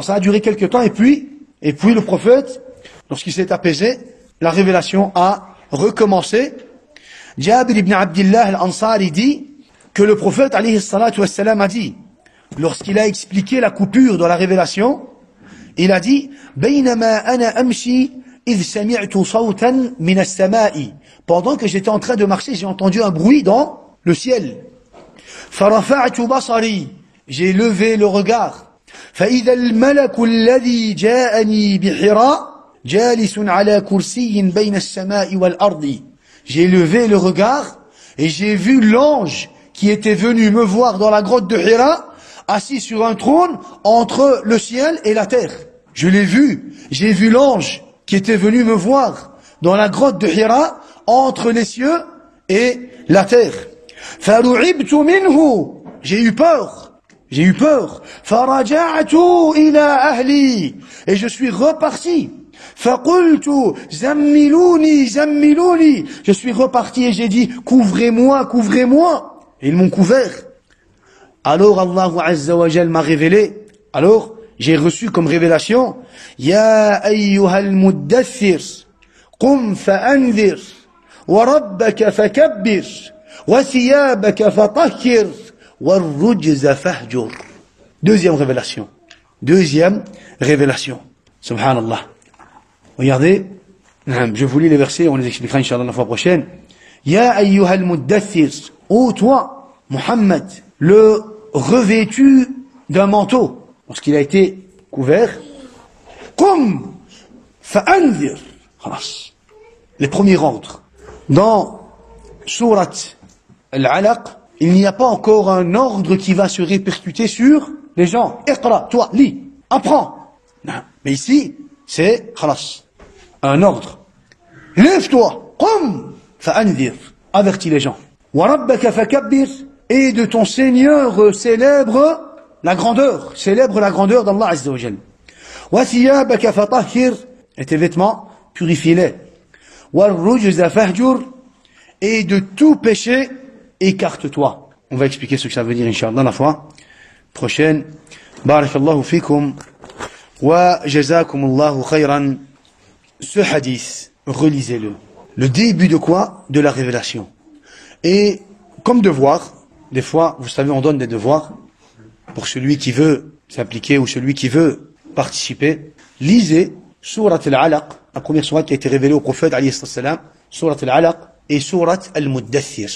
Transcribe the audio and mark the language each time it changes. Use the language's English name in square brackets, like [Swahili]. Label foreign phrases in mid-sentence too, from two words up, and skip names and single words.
[French] Ça a duré quelques temps, et puis le prophète, lorsqu'il s'est apaisé, la révélation a recommencé. Jabir ibn Abdillah al-Ansari dit que le prophète, [Arabic] عليه الصلاة والسلام, [French] a dit, lorsqu'il a expliqué la coupure de la révélation, il a dit, [Arabic] بينما أنا أمشي إذ سمعت صوتا من السماء. [French] Pendant que j'étais en train de marcher, j'ai entendu un bruit dans le ciel. [Arabic] فرفعت بصري. [French] J'ai levé le regard. [Arabic] فإذا الملك الذي جاءني بحراء جالس على كرسي بين السماء والأرض. [French] J'ai levé le regard et j'ai vu l'ange qui était venu me voir dans la grotte de Hira, assis sur un trône entre le ciel et la terre. Je l'ai vu. J'ai vu l'ange qui était venu me voir dans la grotte de Hira, entre les cieux et la terre. [Arabic] فَرُعِبْتُ مِنْهُ. [French] J'ai eu peur. [Arabic] فَرَجَعْتُ إِلَى أَهْلِي. [French] Et je suis reparti. [Arabic] فَقُلْتُ زَمِّلُونِي. [French] Je suis reparti et j'ai dit, couvrez-moi. Et ils m'ont couvert. Alors Allah [Arabic] عز وجل [French] m'a révélé. Alors, j'ai reçu comme révélation, [Arabic] يا أيها المدثر قم فأنذر وربك فكبر وثيابك فطهر والرجز فاهجر. [French] Deuxième révélation. Subhanallah. Regardez, je vous lis les versets, on les expliquera Inch'Allah la fois prochaine. [Arabic] يا أيها المدثر, [French] ô toi, Muhammad, le revêtu d'un manteau, lorsqu'il a été couvert, [Arabic] قم فأنذر. [French] Les premiers ordres. Dans Surat Al-Alaq, il n'y a pas encore un ordre qui va se répercuter sur les gens. Iqra, toi, lis, apprends. Non. Mais ici, c'est un ordre. Lève-toi, [Arabic] قم فأنذر. [French] Avertis les gens. [Arabic] وربك فكبر. [French] Et de ton Seigneur célèbre la grandeur d'Allah [Arabic] عز وجل. وثيابك فطهر. [French] Et tes vêtements, purifie-les. [Arabic] والرجز فاهجر. [French] Et de tout péché, écarte-toi. On va expliquer ce que ça veut dire, Inch'Allah, la fois prochaine. [Arabic] بارك الله فيكم. وجزاكم الله خيرا. [French] Ce hadith, relisez-le. Le début de quoi? De la révélation. Et, comme devoir, des fois, vous savez, on donne des devoirs pour celui qui veut s'impliquer ou celui qui veut participer. Lisez Surat Al-Alaq, la première sourate qui a été révélée au prophète, [Arabic] عليه السلام, [French] Surat Al-Alaq et Surat Al-Muddathir.